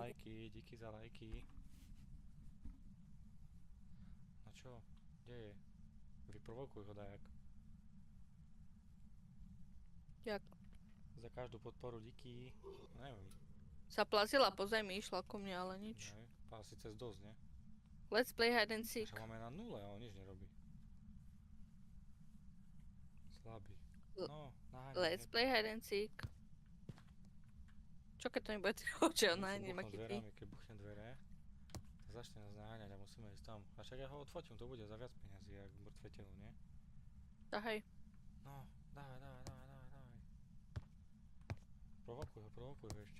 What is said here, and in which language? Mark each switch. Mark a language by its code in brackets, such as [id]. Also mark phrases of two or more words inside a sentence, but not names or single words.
[sk] lajky, díky za lajky. No čo? Kde je? Vyprovokuj ho dajak. Jak? Za každú podporu díky. No neviem. Sa plazila po zemi, išla ku mne, ale nič. Ne. Asi cez dosť, nie? [en] Let's play hide and seek. [sk] Však máme na nule a on nič nerobí. Slabý. L- No, naháňam. [en] Let's play hide and seek. [sk] Čo keď to nebude oči, on Musím nájde ma buchnúť chytí. dverami, keď buchnem dvere, tak začne nás naháňať a musíme ísť tam. A však ja ho odfotím, to bude za viac peniazy, jak mŕtve telo, nie? Tak hej. No, dávaj. Provokuj ho ešte.